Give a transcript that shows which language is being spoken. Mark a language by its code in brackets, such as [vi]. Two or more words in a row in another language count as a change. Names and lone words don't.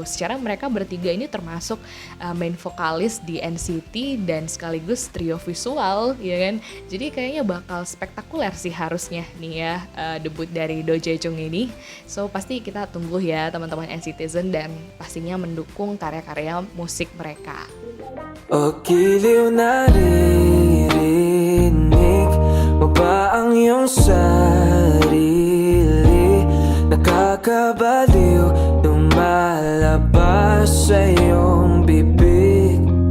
[id] Secara mereka bertiga ini termasuk main vokalis di NCT dan sekaligus trio visual, ya kan? Jadi kayaknya bakal spektakuler sih harusnya nih ya debut dari Do Jaejung ini. So pasti kita tunggu ya teman-teman NCTzen dan pastinya mendukung karya-karya musik mereka. [tl] O giliw naririnig mo ba ang iyong sarili? Nakakabaliw lumalabas sa iyong bibig.